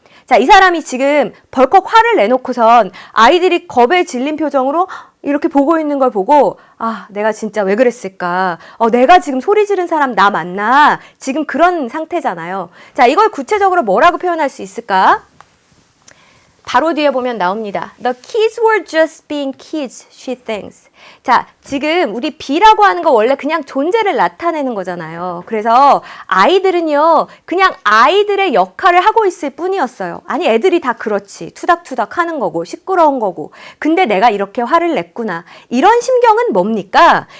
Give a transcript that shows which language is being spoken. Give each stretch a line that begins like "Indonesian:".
Korean: 자, 이 사람이 지금 벌컥 화를 내놓고선 아이들이 겁에 질린 표정으로 이렇게 보고 있는 걸 보고 아, 내가 진짜 왜 그랬을까? 내가 지금 소리 지른 사람 나 맞나? 지금 그런 상태잖아요. 자, 이걸 구체적으로 뭐라고 표현할 수 있을까? 바로 뒤에 보면 나옵니다.
English: The kids were just being kids, she thinks.
Korean: 자, 지금 우리 be라고 하는 거 원래 그냥 존재를 나타내는 거잖아요. 그래서 아이들은요, 그냥 아이들의 역할을 하고 있을 뿐이었어요. 아니, 애들이 다 그렇지. 투닥투닥 하는 거고, 시끄러운 거고. 근데 내가 이렇게 화를 냈구나. 이런 심경은 뭡니까?